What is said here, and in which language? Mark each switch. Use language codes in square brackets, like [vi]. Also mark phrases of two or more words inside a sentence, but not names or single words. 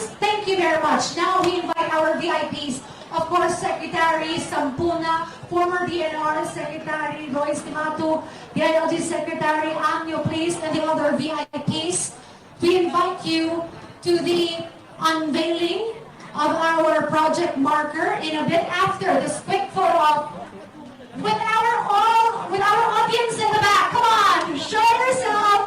[en] Thank you very much. Now we invite our VIPs, of course, Secretary Sampuna, former DNR Secretary Royce Timato, DILG Secretary Anyo, please, and the other VIPs. We invite you to the unveiling of our project marker in a bit after this quick photo op with our audience in the back. Come on, show yourself.